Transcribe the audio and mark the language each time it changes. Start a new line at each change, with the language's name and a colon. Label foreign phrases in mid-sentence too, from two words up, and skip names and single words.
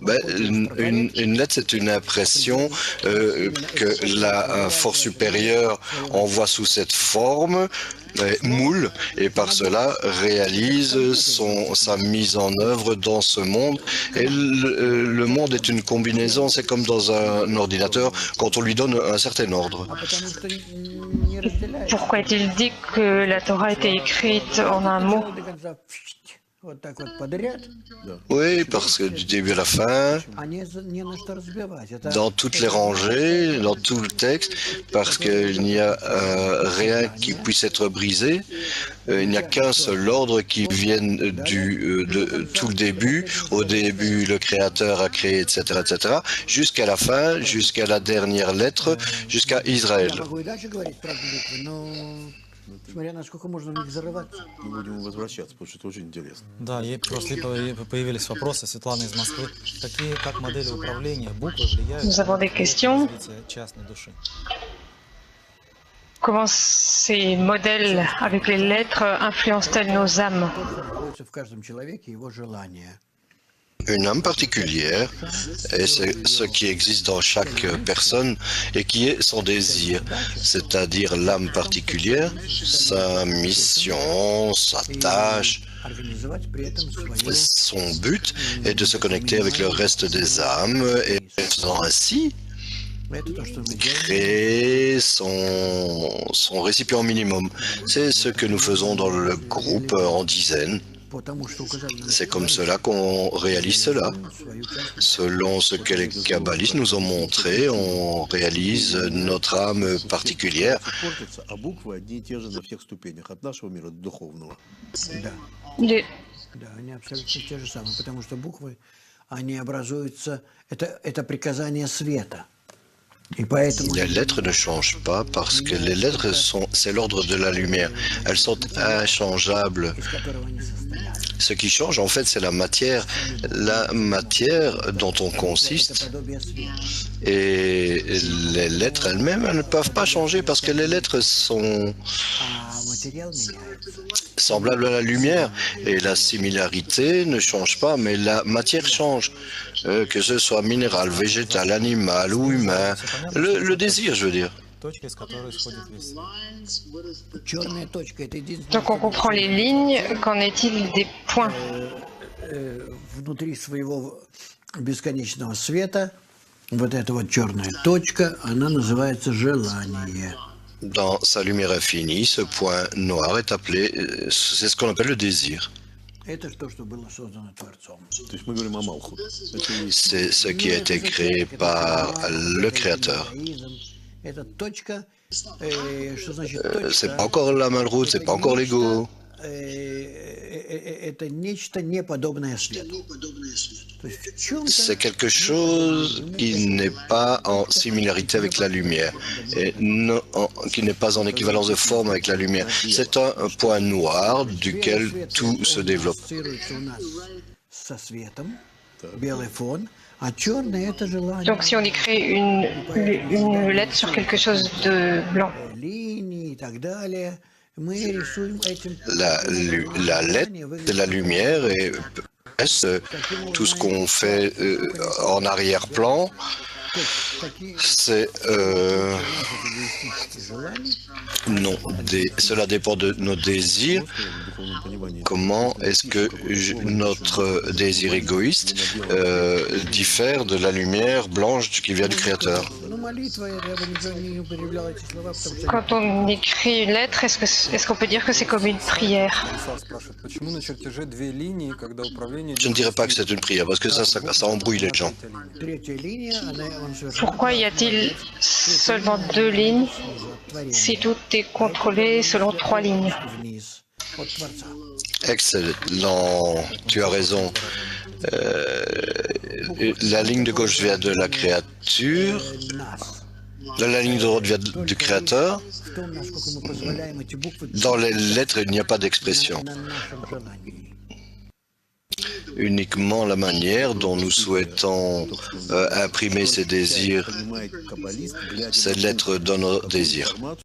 French: Une lettre, c'est une impression que la force supérieure envoie sous cette forme. moule et par cela réalise sa mise en œuvre dans ce monde. Et le monde est une combinaison, c'est comme dans un ordinateur quand on lui donne un certain ordre.
Russian: Потому что не разделяется.
French: Pourquoi est-il dit que la Torah a été écrite en un mot?
Russian: До конца вот так вот подряд,
French: Oui, parce que du début à la fin,
Russian: а не на что разбивать. Это
French: dans toutes les rangées, dans tout le texte, parce qu'il n'y a rien qui puisse être brisé. Il n'y a qu'un seul ordre qui vienne de tout le début. Au début, le Créateur a créé, etc., etc., jusqu'à la fin, jusqu'à la dernière lettre, jusqu'à Israël.
Russian: я могу и дальше говорить про буквы, но смотря насколько можно в них зарываться. Мы будем возвращаться, потому что это очень интересно. Да, просто появились вопросы. Светлана из Москвы. Какие, как модели управления буквы влияют
French: Nous avons des questions.
Russian: на развитие частной души?
French: Comment ces modèles avec les lettres influencent-elles nos âmes?
Russian: Находится в каждом человеке его желание.
French: Une âme particulière, et c'est ce qui existe dans chaque personne et qui est son désir, c'est-à-dire l'âme particulière, sa mission, sa tâche.
Russian: Организовать при этом свое
French: Son but est de se connecter avec le reste des âmes et faisant ainsi
Russian: это то, что мы делаем.
French: créer son récipient minimum. C'est ce que nous faisons dans le groupe en dizaines.
Russian: Потому что указали на
French: C'est comme cela qu'on réalise cela.
Russian: свою часть.
French: Selon ce que les kabbalistes nous ont montré, on réalise notre âme particulière.
Russian: Портятся, а буквы одни и те же на всех ступенях, от нашего мира до духовного. Да,
French: Les-
Russian: да, они абсолютно те же самые, потому что буквы, они образуются, это приказание света. И поэтому
French: Les lettres ne changent pas parce que les lettres c'est l'ordre de la lumière. Elles sont inchangeables.
Russian: из которого они состоят.
French: Ce qui change, en fait, c'est la matière dont on
Russian: Это
French: consiste.
Russian: подобие света.
French: Et les lettres elles-mêmes, elles ne peuvent pas changer parce que les lettres sont
Russian: А материал меняется.
French: semblables à la lumière. Et la similarité ne change pas, mais la matière change. Que ce soit minéral, végétal, animal ou humain. Le désir, je veux dire.
Russian: Точка, из которой исходит весь свет. Черная точка – это единственное,
French: Donc on comprend les lignes. Qu'en est-il des points?
Russian: внутри своего бесконечного света. Вот эта вот черная точка, она называется желание. Dans sa lumière infinie, ce point noir est appelé, c'est ce qu'on appelle le désir. Это то, что было создано Творцом. То есть мы говорим о Малхут. Это и есть
French: C'est ce qui a été créé par le Créateur.
Russian: Это точка, что значит
French: C'est
Russian: точка?
French: pas encore la malroute, c'est pas encore l'ego.
Russian: Это нечто неподобное свету. То есть в чем-то
French: C'est quelque chose qui n'est pas en similarité avec la lumière, et qui n'est pas en équivalence de forme avec la lumière. C'est un point noir duquel tout se développe.
Russian: ассоциируется у нас со светом, белый фон, а черное это желание.
French: Donc si on écrit une lettre sur quelque chose de blanc,
Russian: Линии и так далее. Мы рисуем этим
French: La lettre de la lumière et tout ce qu'on fait en arrière-plan, c'est
Russian: желаний.
French: non, cela dépend de nos désirs.
Russian: в духовном понимании.
French: Comment est-ce que notre désir égoïste diffère de la lumière blanche qui vient du Créateur?
Russian: Ну, молитва, я бы не употреблял эти слова, потому что
French: quand on écrit une lettre, est-ce qu'on peut dire que c'est comme une prière?
Russian: Исаак спрашивает, почему на чертеже две линии, когда управление...
French: Je ne dirais pas que c'est une prière, parce que ça embrouille les gens.
Russian: третья линия, он совершенно
French: Pourquoi y a-t-il seulement deux lignes si tout est contrôlé selon trois lignes?
Russian: вниз от Творца.
French: Excellent, tu as raison. La ligne de gauche vient de la créature,
Russian: Нас.
French: la ligne de droite vient du Créateur.
Russian: В том, насколько мы позволяем эти буквы
French: Dans les lettres, il n'y a pas d'expression.
Russian: на нашем желании.
French: Uniquement la manière dont nous souhaitons imprimer ces désirs,
Russian: Понимает каббалист, глядя
French: ces lettres dans nos désirs.
Russian: информацию,